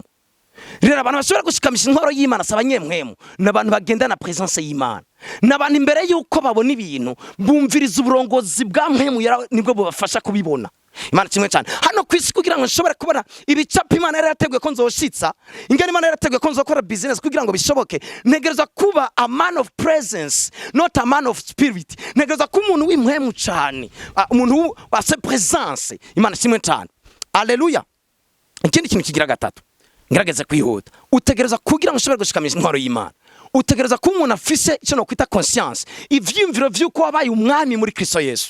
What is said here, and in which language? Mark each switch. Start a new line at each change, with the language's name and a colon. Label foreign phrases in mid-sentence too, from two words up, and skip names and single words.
Rundi: Rero abantu bashobora gushikamisha inkoro y'Imana s'abanyempwemu, n'abantu bagenda na presence y'Imana, n'abantu imbere yuko babona ibintu bumviriza uburongozi bwa mpwemu nibwo bubafasha kubibona. Imana kimwe cyane hano kwisi kugira ngo nshobore kubona ibicapo Imana yarateguye ko nzoshitsa, ingene Imana yarateguye ko nzokora business kugira ngo bishoboke, ntegereza kuba
English: a man of presence, not a man of spirit.
Rundi: Ntegereza kuba umuntu w'impwemu cyane, umuntu wa presence. Imana kimwe cyane. Haleluya. Ikindi kintu kigira gatatu ngerageze kwihuta, utegereza kugira ngo ushobore gushikamisha inkoro y'Imana, utegereza kuba umuntu afise icyo no kwita conscience, ivyumviro vy'uko wabaye umwami muri Kristo Yesu.